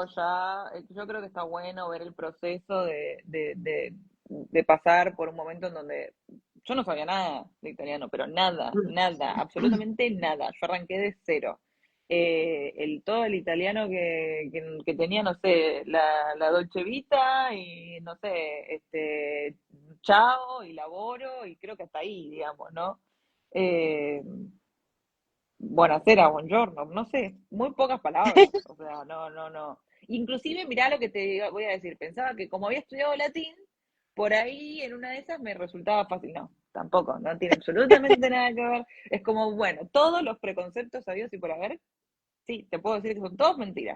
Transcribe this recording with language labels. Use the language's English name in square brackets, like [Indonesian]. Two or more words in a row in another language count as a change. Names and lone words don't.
[Spanish] todo ya, yo creo que está bueno ver el proceso de pasar por un momento en donde yo no sabía nada de italiano, pero nada, nada, absolutamente nada. Yo arranqué de cero. Todo el italiano que tenía, no sé, la Dolce Vita y, no sé, chao y laboro y creo que hasta ahí, digamos, ¿no? [Italian] Eh, Buonasera, buongiorno, [Spanish] no sé, muy pocas palabras, o sea, no, no, no. Inclusive, mirá lo que voy a decir, pensaba que como había estudiado latín, por ahí en una de esas me resultaba fácil. No, tampoco, no tiene absolutamente nada que ver. Es como, bueno, todos los preconceptos sabidos y por haber, sí, te puedo decir que son todos mentiras.